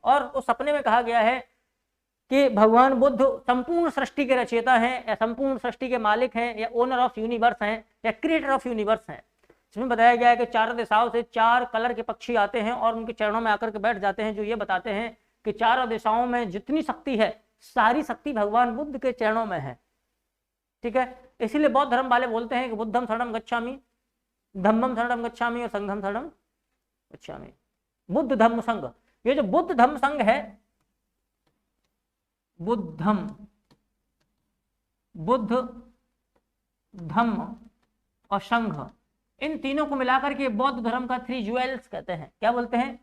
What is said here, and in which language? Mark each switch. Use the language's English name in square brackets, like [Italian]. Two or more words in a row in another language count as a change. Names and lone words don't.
[Hindi] और उस सपने में कहा गया है कि भगवान बुद्ध संपूर्ण सृष्टि के रचयिता हैं, या संपूर्ण सृष्टि के मालिक हैं, या [English] owner of universe [Hindi] हैं, या [English] creator of universe [Hindi] हैं। इसमें बताया गया है कि 4 दिशाओं से 4 कलर के पक्षी आते हैं और उनके चरणों में आकर के बैठ जाते हैं, जो ये बताते हैं कि 4 दिशाओं में जितनी शक्ति है, सारी शक्ति भगवान बुद्ध के चरणों में है, ठीक है। इसीलिए बौद्ध धर्म वाले बोलते हैं कि [Pali] बुद्धम शरणम गच्छामि, धम्मम शरणम गच्छामि और संघम शरणम गच्छामि। [Hindi] बुद्ध धम्म संघ, ये जो बुद्ध धम्म संघ है, बुद्ध धम्म और संघ, इन तीनों को मिलाकर के बौद्ध धर्म का 3 ज्वेल्स कहते हैं। क्या बोलते हैं?